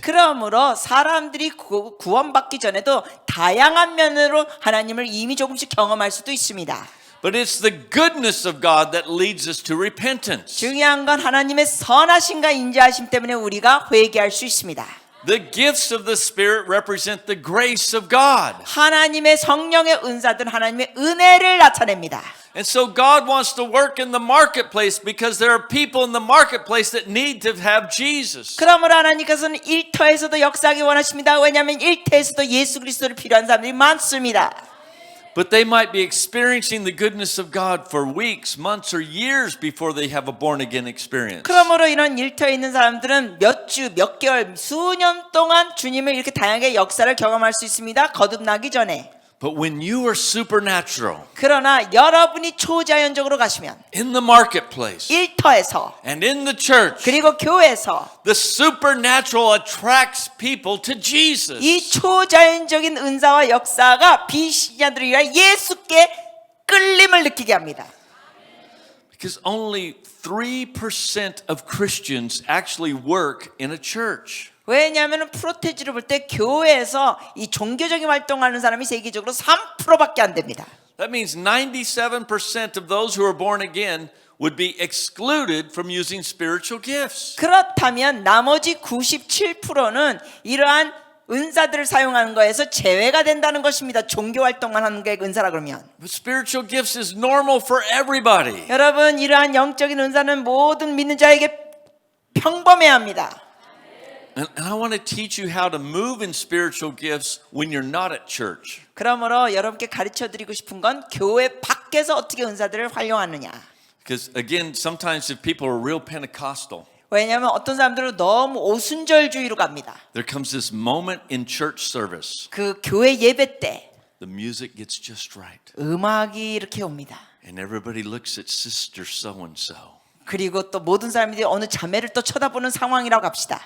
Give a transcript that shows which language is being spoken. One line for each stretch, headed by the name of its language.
Korean: 그러므로 사람들이 구원받기 전에도 다양한 면으로 하나님을 이미 조금씩 경험할 수도 있습니다.
English: But it's the goodness of God that leads us to repentance.
Korean: 중요한 건 하나님의 선하심과 인자하심 때문에 우리가 회개할 수 있습니다.
English: The gifts of the Spirit represent the grace of God.
Korean: 하나님의 성령의 은사들은 하나님의 은혜를 나타냅니다.
English: And so God wants to work in the marketplace because there are people in the marketplace that need to have Jesus.
Korean: 그러므로 하나님께서는 일터에서도 역사하기 원하십니다. 왜냐하면 일터에서도 예수 그리스도를 필요한 사람들이 많습니다.
English: But they might be experiencing the goodness of God for weeks, months, or years before they have a born again experience.
Korean: 그러므로 이런 일터에 있는 사람들은 몇 주, 몇 개월, 수년 동안 주님을 이렇게 다양하게 역사를 경험할 수 있습니다. 거듭나기 전에.
English: But when you are supernatural
Korean: 그러나 여러분이 초자연적으로 가시면
English: in the marketplace
Korean: 일터에서
English: and in the church,
Korean: 그리고 교회에서
English: the supernatural attracts people to Jesus.
Korean: 이 초자연적인 은사와 역사가 비신자들이 아니라 예수께 끌림을 느끼게 합니다.
English: Because only 3% of Christians actually work in a church.
Korean: 왜냐하면 프로테지를 볼 때 교회에서 이 종교적인 활동하는 사람이 세계적으로 3%밖에 안 됩니다.
English: That means 97% of those who are born again would be excluded from using spiritual gifts.
Korean: 그렇다면 나머지 97%는 이러한 은사들을 사용하는 거에서 제외가 된다는 것입니다. 종교 활동만 하는 게 은사라 그러면.
English: But spiritual gifts is normal for everybody.
Korean: 여러분 이러한 영적인 은사는 모든 믿는 자에게 평범해야 합니다.
English: And I want to teach you how to move in spiritual gifts when you're not at church.
Korean: 그러므로 여러분께 가르쳐 드리고 싶은 건 교회 밖에서 어떻게 은사들을 활용하느냐.
English: Because again, sometimes if people are real Pentecostal,
Korean: 왜냐하면 어떤 사람들은 너무 오순절주의로 갑니다.
English: there comes this moment in church service.
Korean: 그 교회 예배 때
English: The music gets just right.
Korean: 음악이 이렇게 옵니다.
English: And everybody looks at sister so-and-so.
Korean: 그리고 또 모든 사람들이 어느 자매를 또 쳐다보는 상황이라고 합시다.